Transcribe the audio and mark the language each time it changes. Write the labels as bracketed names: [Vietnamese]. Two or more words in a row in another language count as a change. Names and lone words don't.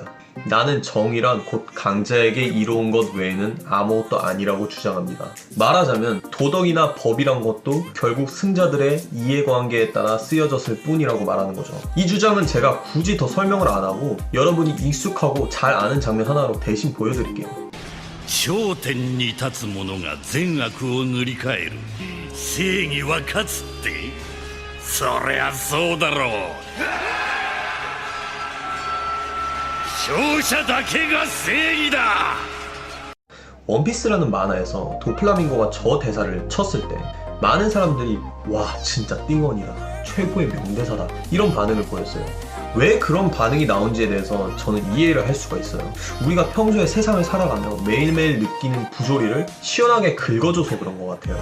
[Korean] 나는 정의란 곧 강자에게 이로운 것 외에는 아무것도 아니라고 주장합니다. 말하자면 도덕이나 법이란 것도 결국 승자들의 이해관계에 따라 쓰여졌을 뿐이라고 말하는 거죠. 이 주장은 제가 굳이 더 설명을 안 하고 여러분이 익숙하고 잘 아는 장면 하나로 대신 보여드릴게요. [Japanese] 頂点に立つ者が善悪を塗り替える。正義は勝つって？そりゃそうだろう。勝者だけが正義だ。 [Korean] 원피스라는 만화에서 도플라밍고가 저 대사를 쳤을 때 많은 사람들이 와 진짜 띵원이다, 최고의 명대사다 이런 반응을 보였어요. 왜 그런 반응이 나온지에 대해서 저는 이해를 할 수가 있어요. 우리가 평소에 세상을 살아가며 매일매일 느끼는 부조리를 시원하게 긁어줘서 그런 것 같아요.